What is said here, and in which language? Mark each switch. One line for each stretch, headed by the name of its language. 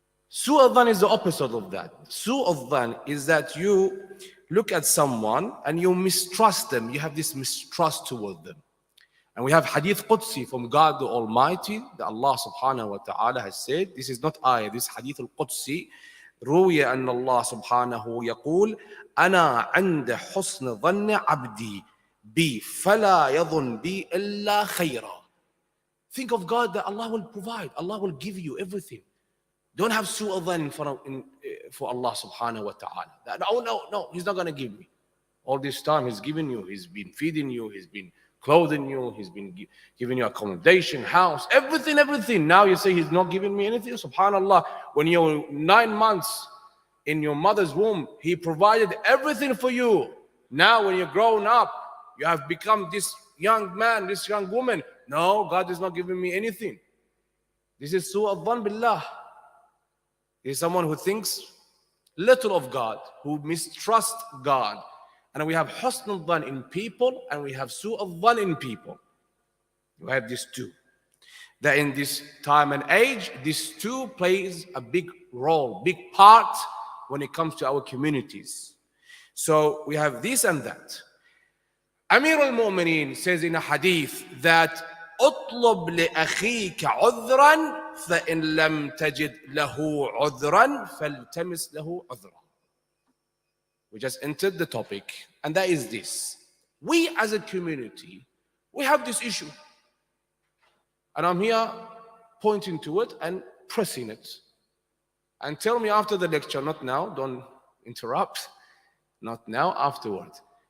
English: Su'ul dhan is the opposite of that. Su'ul dhan is that you look at someone and you mistrust them. You have this mistrust toward them. And we have hadith Qudsi from God the Almighty that Allah subhanahu wa ta'ala has said. This is not ayah, this hadith al-Qudsi.
Arabic: روي أن الله سبحانه يقول أنا عند حسن ظن عبدي بي فلا يظن بي إلا خيرا.
English: Think of God that Allah will provide. Allah will give you everything. Don't have su'al dhan for Allah subhanahu wa ta'ala. That, no, He's not going to give me. All this time He's given you, He's been feeding you, He's been clothing you, He's been giving you accommodation, house, everything. Now you say He's not giving me anything. Subhanallah, when you're 9 months in your mother's womb, He provided everything for you. Now when you're grown up, you have become this young man, this young woman. No, God is not giving me anything. This is su'al dhan billah. This is someone who thinks little of God, who mistrusts God. And we have husnul dhan in people and we have su'al dhan in people. We have these two. That in this time and age, these two plays a big role, big part when it comes to our communities. So we have this and that. Amir al-Mu'mineen says in a hadith that
Arabic: اطلب لأخيك عذرا فإن لم تجد له عذرا فالتمس له عذرا.
English: We just entered the topic, and that is this. We as a community, we have this issue. And I'm here pointing to it and pressing it. And tell me after the lecture, not now, don't interrupt, not now, afterwards.